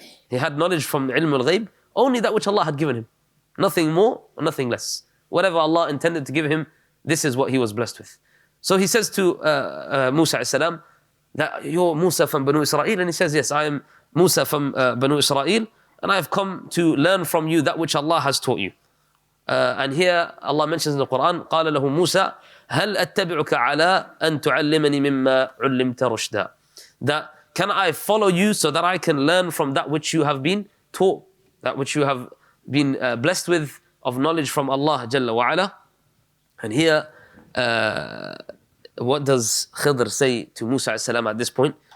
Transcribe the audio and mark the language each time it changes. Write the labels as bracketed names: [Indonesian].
[English] He had knowledge from ilm al-ghayb, only that which Allah had given him. Nothing more, nothing less. Whatever Allah intended to give him, this is what he was blessed with. So he says to Musa alayhi salam, that you're Musa from Banu Israel, and he says, yes, I am Musa from Banu Israel, and I have come to learn from you that which Allah has taught you. And here Allah mentions in the Quran, [Arabic] قال له موسى هل أتبعك على أن تعلمني مما علمت رشدا. [English] That can I follow you so that I can learn from that which you have been taught, that which you have been blessed with of knowledge from Allah Jalla wa Ala. And here, what does Khidr say to Musa alayhi salam at this point?